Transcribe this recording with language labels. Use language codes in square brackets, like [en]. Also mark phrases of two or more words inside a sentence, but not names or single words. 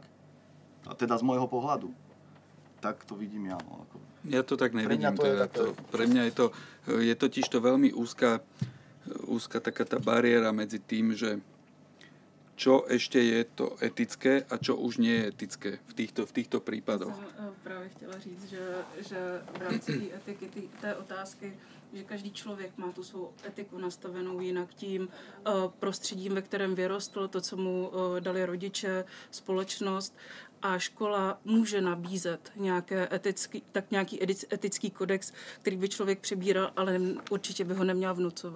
[sk] A teda z môjho pohľadu. Tak to vidím ja. No. Ja to tak nevidím. Pre mňa je totiž to veľmi úzka taká tá bariéra medzi tým, že čo ešte je to etické a čo už nie je etické v týchto prípadoch. [cs] Já jsem právě chtěla říct, že v rámci té etiky, té otázky, že každý člověk má tu svou etiku nastavenou jinak tím prostředím, ve kterém vyrostl, to, co mu dali rodiče, společnost, a škola může nabízet nějaký etický kodex, který by člověk přebíral, ale určitě by ho neměl vnucovat.